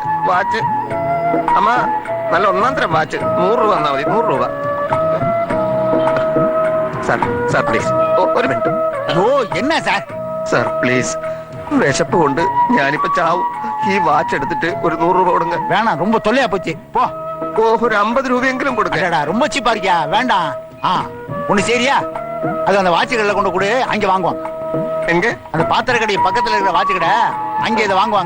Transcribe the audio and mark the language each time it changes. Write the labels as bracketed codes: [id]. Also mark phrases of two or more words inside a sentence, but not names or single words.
[ml] വാച്ച് അമ്മ, നല്ല ഒന്നാന്തരം വാച്ച്. 100 രൂപ തന്നാ മതി. 100 രൂപ. സാർ സാർ പ്ലീസ് ഒരു മിനിറ്റ്. ഓ എന്നാ സാർ? സാർ പ്ലീസ്, വിശപ്പ് കൊണ്ട് ഞാനിപ്പോ ചാവും. ഈ വാച്ച് എടുത്തിട്ട് ഒരു 100 രൂപ കൊടുங்க. [ta] வேணாம், ரொம்ப தொல்லையா போச்சு. போ. [ml] ഓ, ഒരു 50 രൂപയെങ്കിലും കൊടുക്ക. [ta] அடடா, ரொம்ப சீப்பா இருக்கியா? வேண்டாம். ஒண்ணு சரியா? அது அந்த வாட்ச் கடையில கொண்டு கொடு, அங்க வாங்குவாங்க. எங்க? அந்த பாத்திர கடை பக்கத்துல இருக்கிற வாட்ச் கடை, அங்க இதை வாங்குவாங்க.